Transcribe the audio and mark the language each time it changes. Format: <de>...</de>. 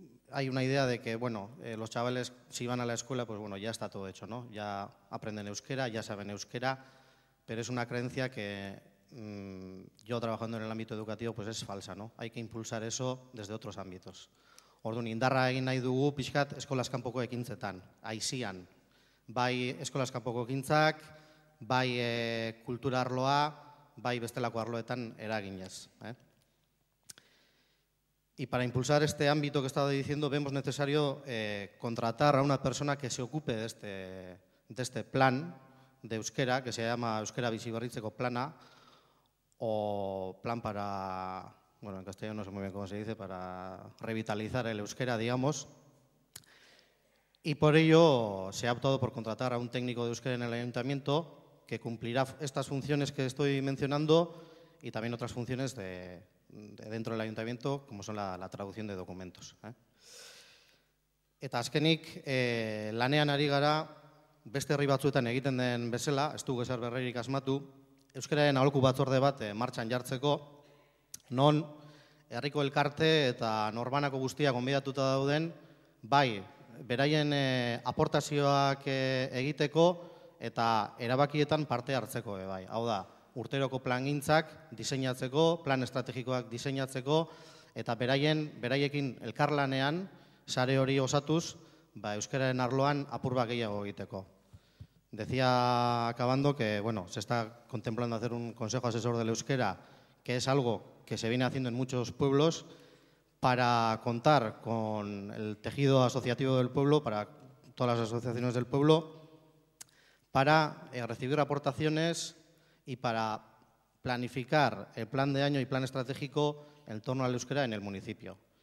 <es>Hay una idea de que, bueno, los chavales, si van a la escuela, pues bueno, ya está todo hecho, ¿no? Ya aprenden euskera, ya saben euskera, pero es una creencia que yo trabajando en el ámbito educativo, pues es falsa, ¿no? Hay que impulsar eso desde otros ámbitos.</es> <eu>Orduan, indarra egin nahi dugu pixkat eskolaz kanpoko ekintzetan, aizian. Bai eskolaz kanpoko ekintzak, bai kultura arloa, bai bestelako arloetan eraginez.</eu> <es>Y para impulsar este ámbito que he estado diciendo, vemos necesario contratar a una persona que se ocupe de este plan de euskera, que se llama Euskera Biziberritzeko Plana, o plan para, bueno, en castellano no sé muy bien cómo se dice, para revitalizar el euskera, digamos. Y por ello se ha optado por contratar a un técnico de euskera en el ayuntamiento que cumplirá estas funciones que estoy mencionando y también otras funciones de dentro del ayuntamiento, como son la traducción de documentos.</es> <eu>Eta azkenik, lanean ari gara, beste herri batzuetan egiten den bezala, ez dugu ezer berririk asmatu, euskararen aholku batzorde bat martxan jartzeko, non herriko elkarte eta norbanako guztiak gonbidatuta dauden, bai, beraien aportazioak egiteko eta erabakietan parte hartzeko, bai. Hau da, urteroko plangintzak diseinatzeko, plan estrategikoak diseinatzeko, eta beraiekin elkarlanean, sare hori osatuz, euskararen arloan apur bat gehiago egiteko.</eu> <es>Decía acabando que, bueno, se está contemplando hacer un consejo asesor del euskera, que es algo que se viene haciendo en muchos pueblos, para contar con el tejido asociativo del pueblo, para todas las asociaciones del pueblo, para recibir aportaciones y para planificar el plan de año y plan estratégico en torno al euskera en el municipio.</es>